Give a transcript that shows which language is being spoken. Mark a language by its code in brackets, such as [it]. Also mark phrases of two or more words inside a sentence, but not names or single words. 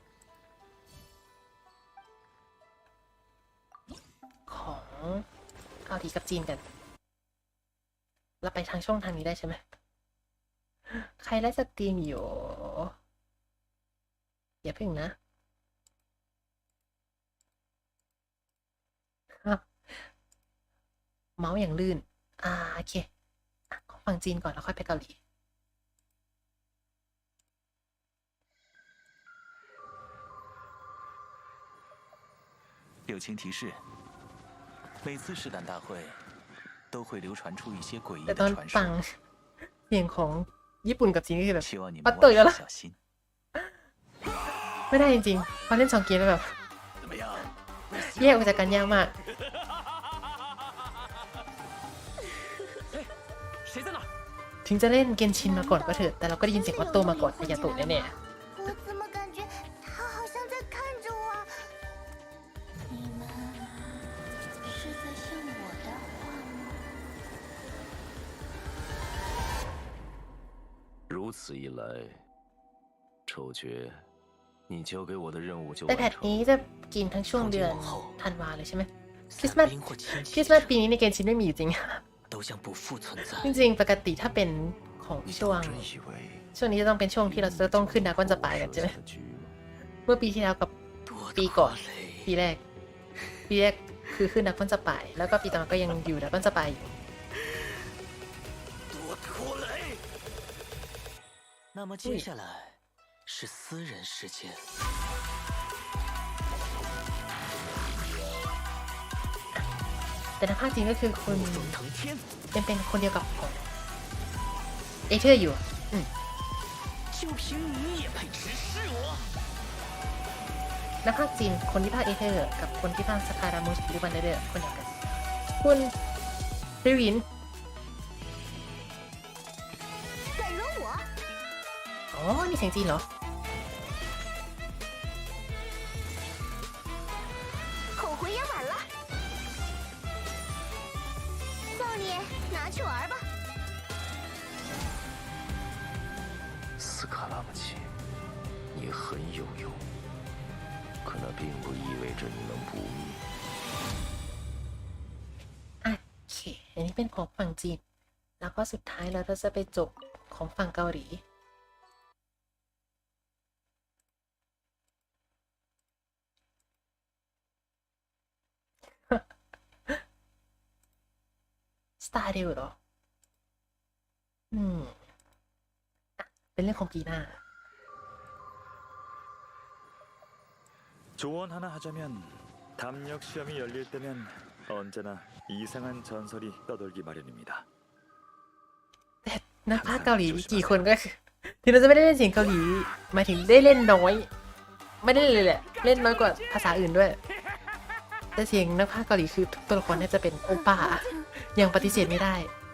[th] ของเกาหลีกับจีนกันเราไปทางช่องทางนี้ได้ใช่ไหมใครไลฟ์สตรีมอยู่อย่าเพิ่งนะเมาส์อย่างลื่นโอเคขอฟังจีนก่อนแล้วค่อยไปเกาหลี [zh] 友情提示每次试胆大会都会流传出一些诡异的传说 [th] เสียงของญี่ปุ่นกับจีนก็คือแบบปัด [zh] 希望你们 [th] ตุ๋ยแล้วล่ะ [zh] 小心 [th] ไม่ได้จริงๆพอเล่น2 เกมแล้วแบบแยกออกจากกันยากมากถึงจะเล่นเกนชินมาก่อนก็เถอะแต่เราก็ได้ยินเสียงออโต้มาก่อนอายาโตะแน่ [zh] 我怎么感觉他好像在看着我？你们是在信我的话吗？如此一来，丑角，你交给我的任务就 [th] ๆแต่ [zh] 完 [th] แพท [zh] 成 [th] นี้ [zh] 了。 [th] จะกินทั้งช่วงเดือนธันวาเลยใช่ไหมคริสต์มาสปีนี้ในเกนชินไม่มีอยู่จริง [zh] 都像不复存在 [th] จริงๆปกติถ้าเป็นของช่วง [zh] 真以为 [th] ช่วงนี้จะต้องเป็นช่วงที่เราจะต้องขึ้นดราก้อนสปายกันใช่ไหมเมื่อปีที่แล้วกับปีก่อนปีแรกคือขึ้นดราก้อนสปายแล้วก็ปีต่อมาก็ยังอยู่ดราก้อนสปายอยู่ [zh] 那么接下来是私人时间。 [th] แต่ในภาคจริงก็คือคุณยังเป็นคนเดียวกับของเอเธอร์อยู่ในภาคจีนคนที่ภาคเอเธอร์กับคนที่ภาคสคารามุสหรือวันเดอร์คนเดียวกันคุณริวินอ๋อนี่เสียงจีนเหรอ [zh] 口回也晚了，少年拿去玩吧。斯卡拉姆奇，你很有用，可那并不意味着你能不灭。 [th] โอเคอันนี้เป็นของฝั่งจีนแล้วก็สุดท้ายเราจะไปจบของฝั่งเกาหลี สตาร์เดลเหรอเป็นเรื่องของปีหน้า [ko] 조언 하나 하자면 담력 시험이 열릴 때면 언제나 이상한 전설이 떠돌기 마련입니다. [th] แต่นักพากย์เกาหลีกี่คนก็คือถึงเราจะไม่ได้เล่นเสียงเกาหลีหมายถึงได้เล่นน้อยไม่ได้เลยแหละเล่นน้อยกว่าภาษาอื่นด้วยแต่เสียงนักพากย์เกาหลีคือทุกตัวละครน่าจะเป็นโอป้ายังปฏิเสธไม่ได้